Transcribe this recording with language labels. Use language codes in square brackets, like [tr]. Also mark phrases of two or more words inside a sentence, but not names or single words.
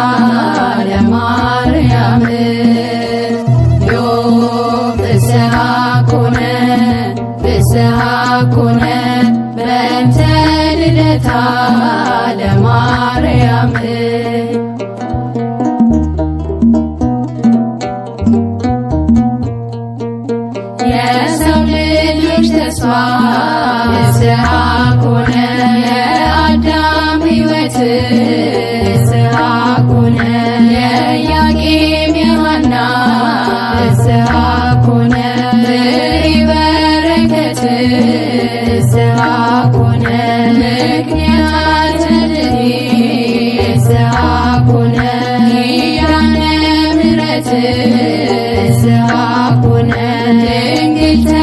[gez] ለማርያም ዮብ ፍስሐ ኮነ ፍስሐ ኮነ በእንተ ልደታ [am] ለማርያም የሰው ልጆች ተስፋ [gez] ፍስሐ ኮነ [am] የአዳም ሕይወት [gez] ፍስሐ ኮነ [am] የኢያቄም የሐና [gez] ፍስሐ ኮነ ፍሬ በረከት ፍስሐ ኮነ ምክንያተ ድኅነት ፍስሐ ኮነ ኪዳነ ምሕረት ፍስሐ ኮነ ድንግል